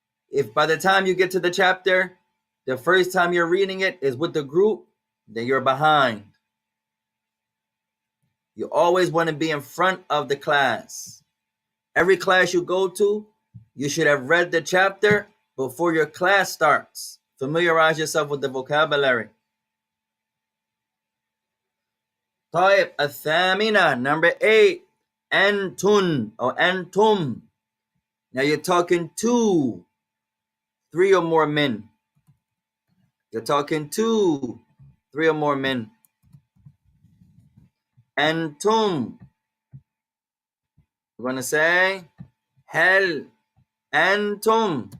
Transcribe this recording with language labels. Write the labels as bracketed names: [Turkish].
[English] If by the time you get to the chapter, the first time you're reading it is with the group, then you're behind. You always want to be in front of the class. Every class you go to, you should have read the chapter before your class starts. Familiarize yourself with the vocabulary. [Arabic] طيب الثامنة, [English] number 8, [Arabic] أنتن or أنتم. [English] Now you're talking to 3 or more men. You're talking to 3 or more men. [Arabic] أنتم. [English] We're going to say هل أنتم.